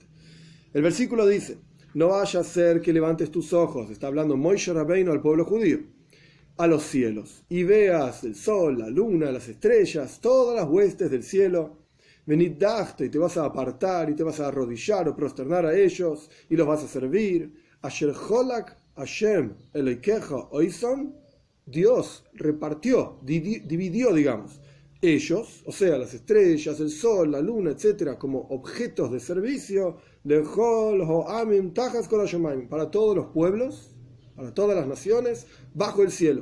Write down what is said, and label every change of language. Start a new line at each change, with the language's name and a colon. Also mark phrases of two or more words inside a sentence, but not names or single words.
Spanish: El versículo dice: no vaya a ser que levantes tus ojos, está hablando
Hebrew: משה רבנו
Spanish: al pueblo judío, a los cielos, y veas el sol, la luna, las estrellas, todas las huestes del cielo, venid dachto, y te vas a apartar, y te vas a arrodillar o prosternar a ellos, y los vas a servir.
Hebrew: אשר חלק ה׳ אלוקיך אותם,
Spanish: Dios repartió, dividió, digamos, ellos, o sea, las estrellas, el sol, la luna, etcétera, como objetos de servicio, para todos los pueblos, para todas las naciones, bajo el cielo.